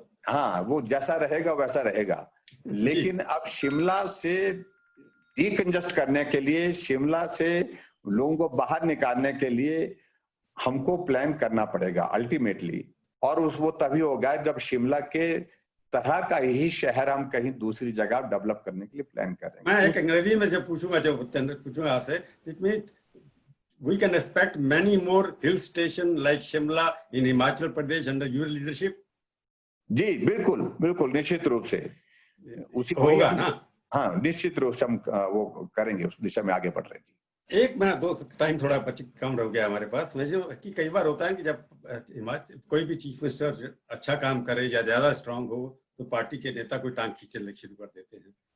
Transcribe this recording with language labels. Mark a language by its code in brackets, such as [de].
[hi] हाँ वो जैसा रहेगा वैसा रहेगा। लेकिन अब शिमला से डीकंजेस्ट करने के लिए, शिमला से लोगों को बाहर निकालने के लिए हमको प्लान करना पड़ेगा अल्टीमेटली। और वो तभी होगा जब शिमला के तरह का ही शहर हम कहीं दूसरी जगह डेवलप करने के लिए प्लान कर रहे हैं। मैं एक अंग्रेजी में जब पूछूंगा आपसे, [en] It means we can expect many more hill station like Shimla in Himachal Pradesh under your leadership? [hi] जी बिल्कुल बिल्कुल, निश्चित रूप से उसी होगा ना। हाँ निश्चित रूप से हम वो करेंगे, उस दिशा में आगे बढ़ रहे हैं। एक मैं दो टाइम थोड़ा कम रह गया हमारे पास। मैं जो कि कई बार होता है कि जब हिमाचल कोई भी चीफ मिनिस्टर अच्छा काम करे या ज्यादा स्ट्रांग हो तो पार्टी के नेता कोई टांग खींचने शुरू कर देते हैं।